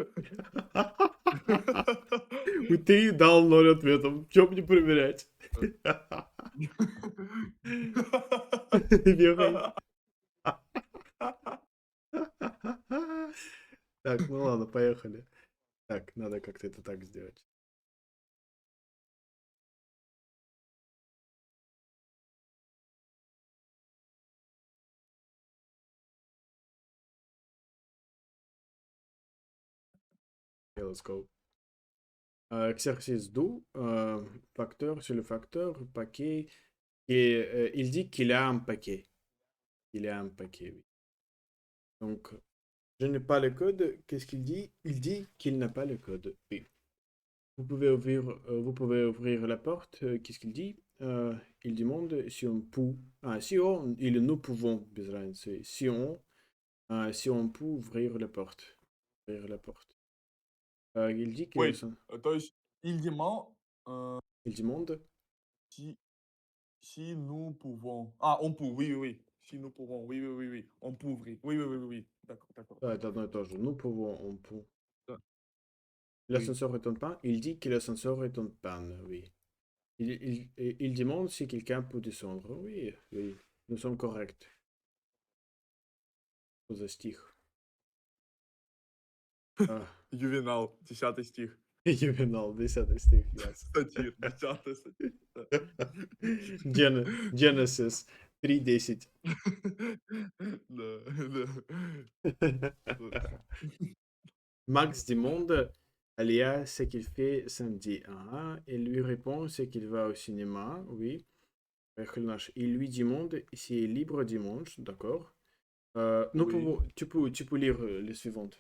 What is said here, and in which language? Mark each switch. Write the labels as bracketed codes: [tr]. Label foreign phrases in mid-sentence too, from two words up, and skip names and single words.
[ru] Ты дал 0 ответов. Чем мне проверять? Верифи. Так, ну ладно, поехали. Так, надо как-то это так сделать. [en] Okay, let's go. [fr] Exercice 2, facteur sur le facteur, paquet. Et il dit qu'il a un paquet. Il a un paquet, oui. Donc, je n'ai pas le code. Qu'est-ce qu'il dit? Il dit qu'il n'a pas le code. Oui. Vous pouvez ouvrir la porte. Qu'est-ce qu'il dit? Il demande si on peut. Ah, si on, il nous pouvons, [ru] без разницы. [fr] Si on peut ouvrir la porte. Ouvrir la porte. Il dit qu'il a [en] Wait, [fr] son. [ru] то есть [fr] il demande Il demande. si, si nous pouvons. Ah, on peut, oui, oui, oui. Si nous pouvons, oui, oui, oui, oui. On peut ouvrir. Oui, oui, oui, oui, oui. D'accord, d'accord, [ru] Ah, это [fr] d'accord. [ru] одно и то же. [fr] Nous pouvons, on peut. [ru] Да. Oui. [fr] L'ascenseur est en panne. Il dit que l'ascenseur est en panne, oui. Il demande si quelqu'un peut descendre. Oui, oui. Nous sommes corrects. [ru] За стих. А, Ювенал, 10 стих. Ювенал, 10 стих, yes. Сатир, 10 сатир. Да. Genesis 3:10. Да, да. [fr] Max demande Alia ce qu'il fait samedi. Ah, il lui répond ce qu'il va au cinéma, oui. Il lui demande s'il est libre dimanche, d'accord. Non, Oui, tu peux lire les suivantes.